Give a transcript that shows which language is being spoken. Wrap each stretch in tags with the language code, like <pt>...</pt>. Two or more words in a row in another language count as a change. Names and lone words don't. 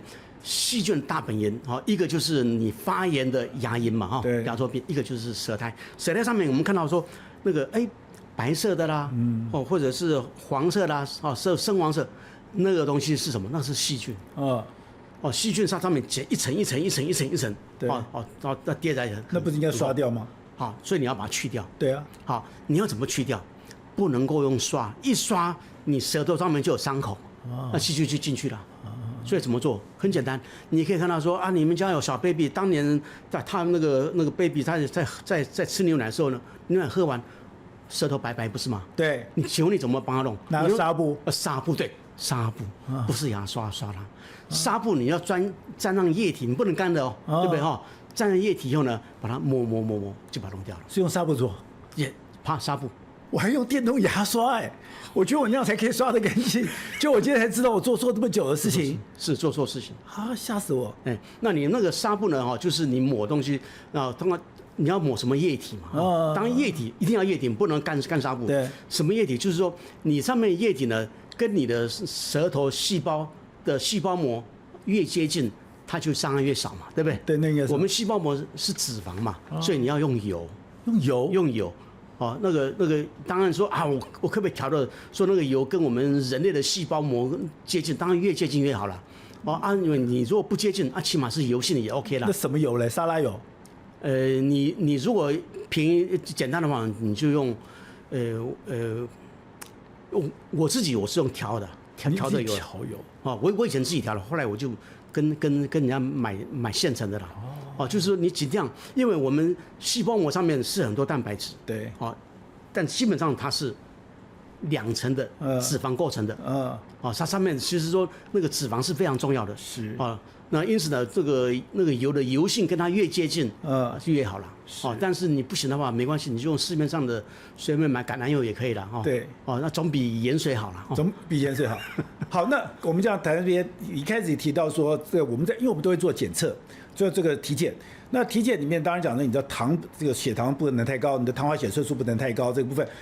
<zh>細菌大本營，一個就是你發炎的牙齦嘛，牙周病；一個就是舌苔。舌苔上面我們看到說那個白色的啦，或者是黃色啦，深黃色，那個東西是什麼？那是細菌。細菌上面結一層一層一層一層一層，那疊在一起，那不是應該刷掉嗎？好，所以你要把它去掉。對啊。好，你要怎麼去掉？不能夠用刷，一刷你舌頭上面就有傷口，那細菌就進去了。所以怎麼做？很簡單，你可以看到說啊，你們家有小 baby， 當年在他那個 baby 他在吃牛奶的時候呢，牛奶喝完，舌頭白白不是嗎？對。請問你怎麼幫他弄？拿紗布。紗布對，紗布不是牙刷刷它。紗布你要沾上液體，你不能乾的對不对哈？沾上液體以後呢，把它磨就把它弄掉了。是用紗布做？也怕紗布。我還用電動牙刷我覺得我那樣才可以刷得乾淨。就我今天才知道我做錯這麼久的事情，是做錯事情啊，嚇死我！那你那個紗布呢？就是你抹東西啊，當然你要抹什麼液體嘛？當然液體一定要液體，不能乾紗布。對，什麼液體？就是說你上面液體呢，跟你的舌頭細胞的細胞膜越接近，它就傷害越少嘛，對不對？對，那個我們細胞膜是脂肪嘛，所以你要用油，用油。哦，那個，當然說啊，我可不可以調的說那個油跟我們人類的細胞膜接近？當然越接近越好了。哦啊，因為你如果不接近啊，起碼是油性的也 OK 了。那什麼油嘞？沙拉油？你如果簡單的話，你就用，我自己是用調的，調的油。調油。哦，我以前自己調的，後來我就跟人家買現成的了。哦，就是說你盡量，因為我們細胞膜上面是很多蛋白質，对，哦，但基本上它是2層的脂肪構成的，哦，它上面其實說那個脂肪是非常重要的，是啊，那因此呢，那個油的油性跟它越接近，就越好了，哦，但是你不行的話沒關係，你就用市面上的隨便買橄欖油也可以了，哦，對，哦，那總比鹽水好了，總比鹽水好。好，那我們這樣談這邊，一開始提到說，這我們因為我們都會做檢測。做這個體檢，那體檢裡面當然講的，你的這個血糖不能太高，你的糖化血色素不能太高這個部分。</zh>